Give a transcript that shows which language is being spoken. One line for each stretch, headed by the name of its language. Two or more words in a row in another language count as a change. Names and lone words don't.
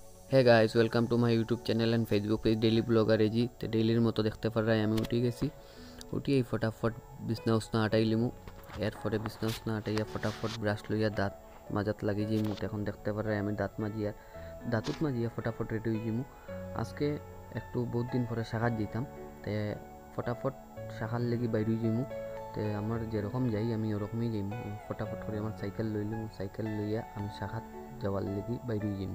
English: Hey guys welcome to my YouTube channel and Facebook page daily blogger AG.
Rangpuri: तो डेलिर मतो देखते पर रहा है उठी गेसी उठिए फटाफट बिछना उछना हटाई लिमु एर परे बिछना उछना हटाइया फटाफट ब्राश लइया दाँत माजात लगी जाइमु। এখন দেখতে পার আমি দাঁত মাজিয়া দাঁতুত মাজিয়া ফটাফট রেডি হয়ে যাইমু। আজকে একটু বহুত দিন পরে শাখাত যেতাম তে ফটাফট শাখার লেগে বাইরে যাইমু। তে আমার যেরকম যাই আমি ওরকমই যাইমু। ফটাফট করে আমার সাইকেল লইলিমু, সাইকেল লইয়া আমি শাখাত যাওয়ার লেগে বাইরে যাইমু।